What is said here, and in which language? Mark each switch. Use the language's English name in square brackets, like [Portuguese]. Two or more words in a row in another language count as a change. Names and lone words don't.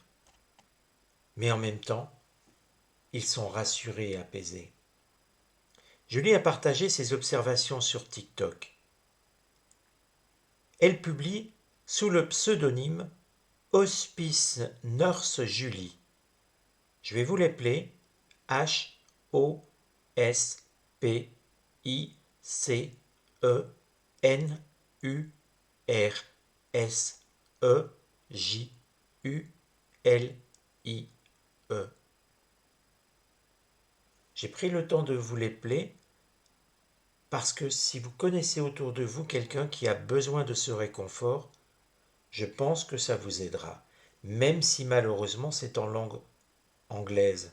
[French] Mais en même temps, ils sont rassurés et apaisés. Julie a partagé ses observations sur TikTok. Elle publie sous le pseudonyme Hospice Nurse Julie. Je vais vous l'appeler H-O-S-P-I-C-E-N-U-R-S-E-J-U-L-I-E. J'ai pris le temps de vous l'épeler parce que si vous connaissez autour de vous quelqu'un qui a besoin de ce réconfort, je pense que ça vous aidera, même si malheureusement c'est en langue anglaise.